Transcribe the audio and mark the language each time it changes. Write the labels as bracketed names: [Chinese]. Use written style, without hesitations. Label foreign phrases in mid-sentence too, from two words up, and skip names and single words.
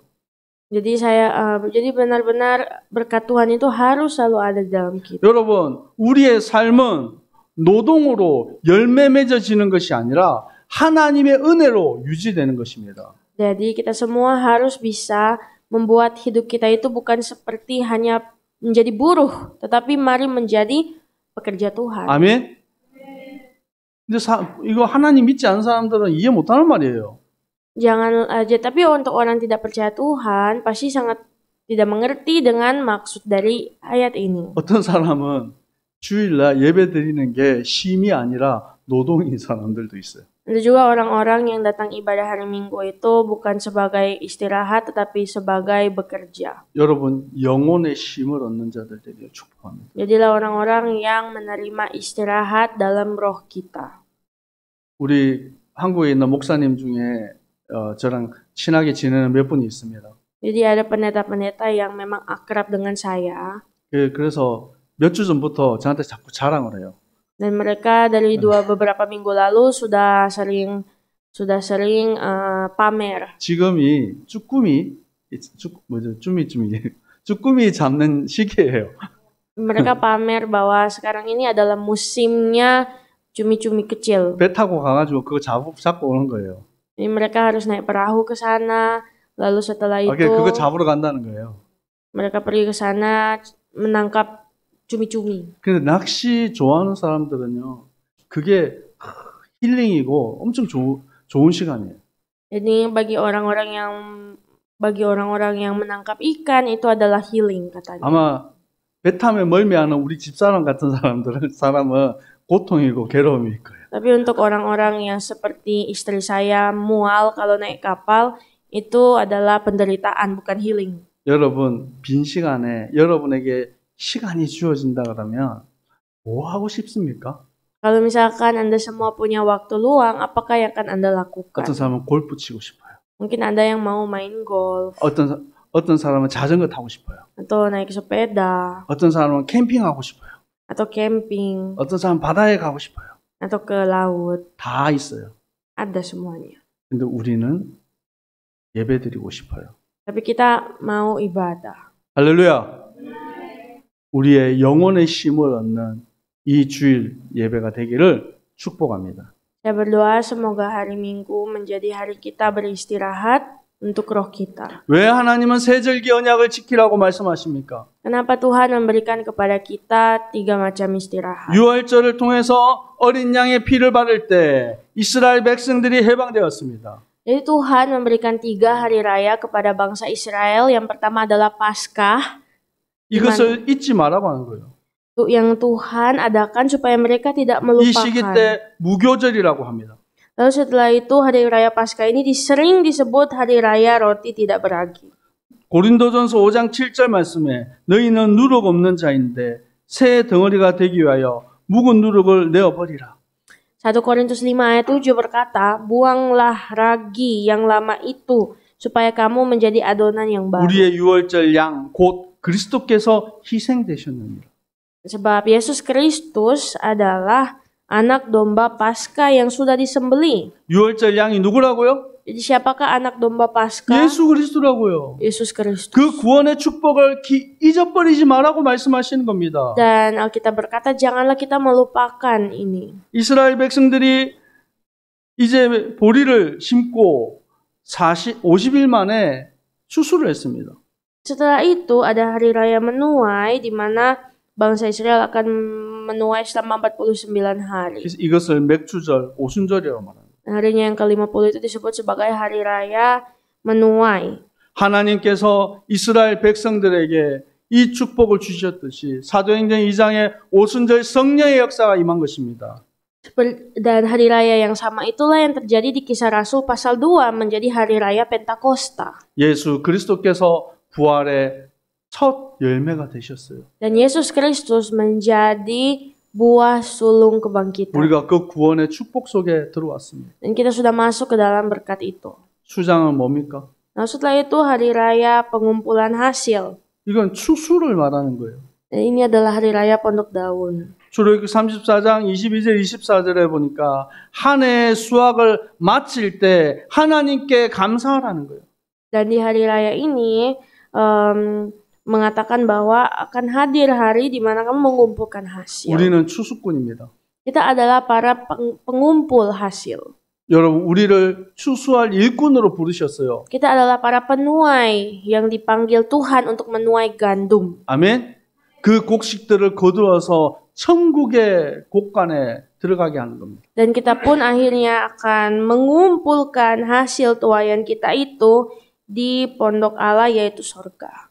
[Indonesian] Jadi benar-benar berkat Tuhan itu harus selalu ada dalam kita. [Korean] 여러분, 우리의 삶은 노동으로 열매 맺어지는 것이 아니라 하나님의 은혜로 유지되는 것입니다. [Indonesian] Jadi kita semua harus bisa membuat hidup kita itu bukan seperti hanya menjadi buruh, tetapi mari menjadi pekerja Tuhan. [Korean] 아멘. 근데 이거 하나님 믿지 않는 사람들은 이해 못하는 말이에요. [Indonesian] Jangan aja, tapi untuk orang tidak percaya Tuhan pasti sangat tidak mengerti dengan maksud dari ayat ini. [Korean] 어떤 사람은 주일날 예배 드리는 게 쉼이 아니라 노동인 사람들도 있어요. [Indonesian] Ada juga orang-orang yang datang ibadah hari Minggu itu bukan sebagai istirahat tetapi sebagai bekerja. [Korean] 여러분, 영혼의 쉼을 얻는 자들 되기를 축복합니다. [Indonesian] Jadilah orang-orang yang menerima istirahat dalam roh kita. [Korean] 우리 한국에 있는 목사님 중에 저랑 친하게 지내는 몇 분이 있습니다. [Indonesian] Jadi ada pendeta-pendeta yang memang akrab dengan saya. [Korean] 그래서 몇 주 전부터 저한테 자꾸 자랑을 해요. [Indonesian] Dan mereka dari beberapa minggu lalu sudah sering pamer. [Korean] 지금이 쭈꾸미 잡는 시기예요. [Indonesian] Mereka pamer bahwa sekarang ini adalah musimnya cumi-cumi kecil. [Korean] 배 타고 가가지고 그거 잡고 오는 거예요. [Indonesian] Jadi mereka harus naik perahu ke sana, lalu setelah itu [Korean] 그거 잡으러 간다는 거예요. [Indonesian] mereka pergi ke sana menangkap cumi-cumi. [Korean] 근데 낚시 좋아하는 사람들은요, 그게 힐링이고 엄청 좋은 시간이에요. [Indonesian] Jadi bagi orang-orang yang menangkap ikan itu adalah healing katanya. [Korean] 아마 배 타면 멀미하는 우리 집사람 같은 사람은 고통이고 괴로움일 거예요. [Indonesian] Tapi untuk orang-orang yang seperti istri saya mual kalau naik kapal itu adalah penderitaan bukan healing. [Korean] 여러분, 빈 시간에 여러분에게 시간이 주어진다 그러면 뭐 하고 싶습니까? [Indonesian] Kalau misalkan Anda semua punya waktu luang, apakah yang akan Anda lakukan? [Korean] 어떤 사람은 골프 치고 싶어요. [Indonesian] Mungkin Anda yang mau main golf. [Korean] 어떤 사람은 자전거 타고 싶어요. [Indonesian] Atau naik sepeda. [Korean] 어떤 사람은 캠핑하고 싶어요. [Indonesian] Atau camping. [Korean] 어떤 사람은 바다에 가고 싶어요. [Indonesian] Atau ke laut. [Korean] 다 있어요. [Indonesian] Ada semuanya. [Korean] 근데 우리는 예배드리고 싶어요. [Indonesian] Tapi kita mau ibadah. [Korean] 할렐루야. 우리의 영혼의 쉼을 얻는 이 주일 예배가 되기를 축복합니다. [Indonesian] Saya berdoa semoga hari Minggu menjadi hari kita beristirahat untuk roh kita. [Korean] 왜 하나님은 세 절기 언약을 지키라고 말씀하십니까? [Indonesian] Kenapa Tuhan memberikan kepada kita 3 macam istirahat? [Korean] 유월절을 통해서 어린 양의 피를 바를 때 이스라엘 백성들이 해방되었습니다. [Indonesian] Jadi Tuhan memberikan 3 hari raya kepada bangsa Israel. Yang pertama adalah Paskah, [Korean] 이것을 잊지 말라고 하는 거예요. [Indonesian] yang Tuhan adakan supaya mereka tidak [Korean] 이 시기 [Indonesian] melupakan. [Korean] 때 무교절이라고 합니다. [Indonesian] Lalu setelah itu hari raya Paskah ini sering disebut hari raya roti tidak beragi. [Korean] 고린도전서 5장 7절 말씀에 너희는 누룩 없는 자인데 새 덩어리가 되기 위하여 묵은 누룩을 내어버리라. [Indonesian] 1 Korintus 5 ayat 7 berkata, buanglah ragi yang lama itu supaya kamu menjadi adonan yang baru. [Korean] 우리의 유월절 양 곧 그리스도께서 희생되셨느니라. [Indonesian] Sebab Yesus Kristus adalah anak domba Paskah yang sudah disembelih. [Korean] 유월절 양이 누구라고요? [Indonesian] Jadi siapakah anak domba Paskah? [Korean] 예수 그리스도라고요. [Indonesian] Yesus Kristus. [Korean] 그 구원의 축복을 잊어버리지 말라고 말씀하시는 겁니다. [Indonesian] Dan Alkitab berkata janganlah kita melupakan ini. [Korean] 이스라엘 백성들이 이제 보리를 심고 50일 만에 추수를 했습니다. [Indonesian] Setelah itu ada hari raya menuai di mana bangsa Israel akan menuai selama 49 hari. [Korean] 그래서 이것을 맥주절, 오순절이라고 말합니다. [Indonesian] Harinya yang ke-50 itu disebut sebagai hari raya menuai. [Korean] 하나님께서 이스라엘 백성들에게 이 축복을 주셨듯이 사도행전 2장에 오순절 성령의 역사가 임한 것입니다. [Indonesian] Dan hari raya yang sama itulah yang terjadi di Kisah Rasul pasal 2 menjadi hari raya Pentakosta. [Korean] 예수 그리스도께서 부활의 첫 열매가 되셨어요. [Indonesian] Dan Yesus Kristus menjadi buah sulung kebangkitan. [Korean] 우리가 그 구원의 축복 속에 들어왔습니다. [Indonesian] Dan kita sudah masuk ke dalam berkat itu. [Korean] 수장은 뭡니까? [Indonesian] Nah, setelah itu hari raya pengumpulan hasil. [Korean] 이건 추수를 말하는 거예요. [Indonesian] Dan ini adalah hari raya pondok daun. [Korean] 출애굽기 34장 22절 24절에 보니까 한 해의 수확을 마칠 때 하나님께 감사하라는 거예요. [Indonesian] Dan di hari raya ini mengatakan bahwa akan hadir hari di mana kamu mengumpulkan hasil. [Korean] 우리는 추수꾼입니다. [Indonesian] Kita adalah para pengumpul hasil. [Korean] 여러분, 우리를 추수할 일꾼으로 부르셨어요. [Indonesian] Kita adalah para penuai yang dipanggil Tuhan untuk menuai gandum. [Korean] 아멘. 그 곡식들을 거두어서 천국의 곡간에 들어가게 하는 겁니다. [Indonesian] Dan kita pun akhirnya akan mengumpulkan hasil tuaian kita itu di pondok Allah yaitu surga.